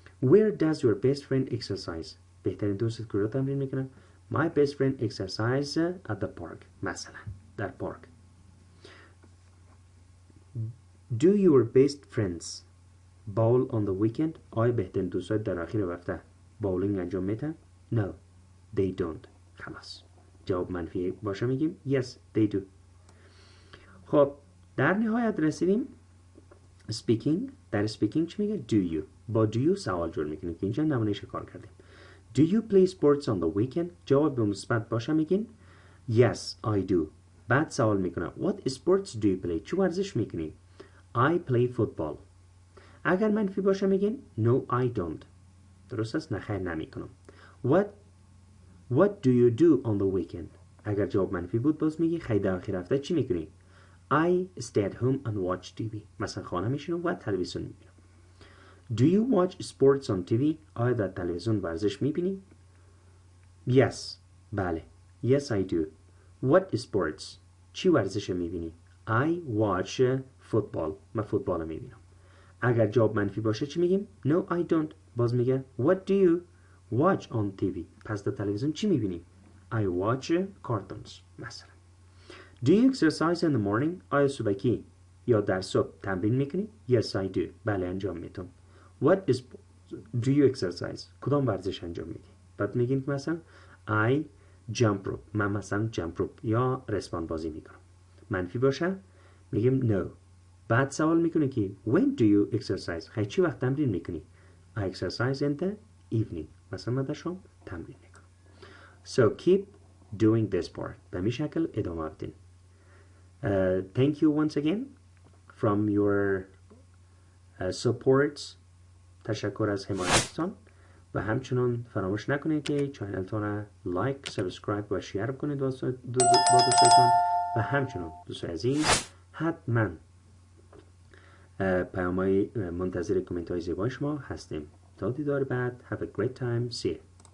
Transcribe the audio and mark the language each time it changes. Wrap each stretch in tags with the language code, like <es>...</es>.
<en>Where does your best friend exercise؟</en> <fa>بهترین دوستت کجا تمرین میکنه؟</fa> <en>My best friend exercise at the park</en> <fa>مثلا در پارک.</fa> <en>Do your best friends bowl on the weekend؟</en> <fa>آیا بهترین دوستات در آخر هفته باولینگ انجام میدن؟</fa> <en>No, they don't.</en> <fa>خلاص جواب منفی باشه میگیم</fa> <en>Yes, they do.</en> <fa>خب در نهایت رسیدیم speaking. در speaking چی میگه؟</fa> <en>Do you.</en> <fa>با</fa> <en>do you</en> <fa>سوال جور میکنیم که اینجا نمونهش کار کردیم.</fa> <en>Do you play sports on the weekend؟</en> <fa>جواب به مثبت باشه میگین</fa> <en>Yes, I do.</en> <fa>بعد سوال میکنه</fa> <en>What sports do you play؟</en> <fa>چه ورزش میکنی؟</fa> <en>I play football.</en> <fa>اگر منفی باشه میگین</fa> <en>No, I don't.</en> <fa>درست است؟ نخیر نمیکنم.</fa> <en>What do you do on the weekend؟</en> <fa>اگر جواب منفی بود باز میگی خیلی در آخر هفته چی میکنی؟</fa> <en>I stay at home and watch TV.</en> <fa>مثلا خانه میشینم و تلویزیون میبینم.</fa> <en>Do you watch sports on TV؟</en> <fa>آیا در تلویزیون ورزش میبینی؟</fa> <en>Yes. بله. Yes I do. What sports؟</en> <fa>چی ورزش میبینی؟</fa> <en>I watch football.</en> <fa>من فوتبال میبینم. اگر جواب منفی باشه چی میگیم؟</fa> <en>No I don't.</en> <fa>باز میگه</fa> <en>What do you watch on TV؟</en> <fa>پس در تلویزیون چی میبینی؟</fa> <en>I watch cartoons مثلا. Do you exercise in the morning؟</en> <fa>آیا صبحی یا در صبح تمرین میکنی؟</fa> <en>Yes I do.</en> <fa>بله انجام میتونم.</fa> <en>What is do you exercise؟</en> <fa>کدام ورزش انجام میدی؟ بعد میگین مثلا</fa> <en>I jump rope.</en> <fa>من مثلا jump rope یا رسوان بازی میکنم. منفی باشه میگیم no. بعد سوال میکنه که</fa> <en>when do you exercise؟</en> <fa>خیلی چی وقت تمرین میکنی؟</fa> <en>I exercise in the evening.</en> <fa>مثلا من در شام تمرین میکنم.</fa> <en>So keep doing this part.</en> <fa>به می شکل ادامه بدین.</fa> <en>Thank you once again from your supports.</en> <fa>تشکر از حمایتتان و همچنان فراموش نکنید که چینلتان را لایک، سابسکرایب و شیر کنید با دوستانتان و همچنان دوستان عزیز حتما پیام‌های منتظر کامنت های زیبای شما هستیم. تا دیدار بعد.</fa> <en>Have a great time. See you.</en>